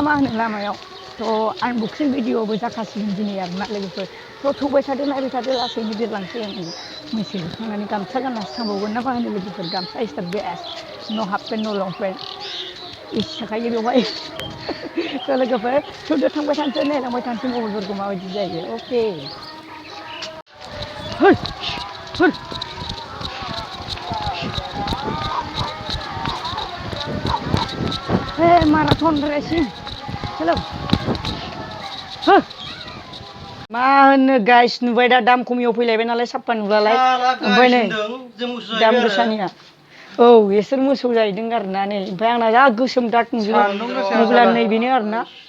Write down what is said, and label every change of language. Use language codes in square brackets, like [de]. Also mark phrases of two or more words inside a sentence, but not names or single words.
[brx] मा होनो लामायाव थ' आनबक्सिं भिडिअबो जाखासिगोन दिनै आरोना लोगोफोर थ' थौबाय थादो नायबाय थादो लासैनो बिरलांसै आं मैसो होखांनानै गामसा गाननासो थांबावगोन ना मा होनो लोगोफोर गामसा [en] is the best [brx] न' [en] half pant [brx] न' [en] long pant [brx] एसि थाखायो बेवहाय थ' लोगोफोर थौदो थांबाय थानोसै नायलांबाय थानोसै मबाइलफोरखौ माबायदि जायो अके [en] Hey, marathon racing. [brx] Hello. मा होनो गाइस नुबाय दा दाम खमियाव फैलायबाय नालाय साप्पा नुलालाय ओमफ्राय नै दाम गोसानिया औ बिसोर मोसौ जाहैदों आरोना नै ओमफ्राय आंना जा गोसोम दाग नुजोबो मबाइला नैबेनो आरोना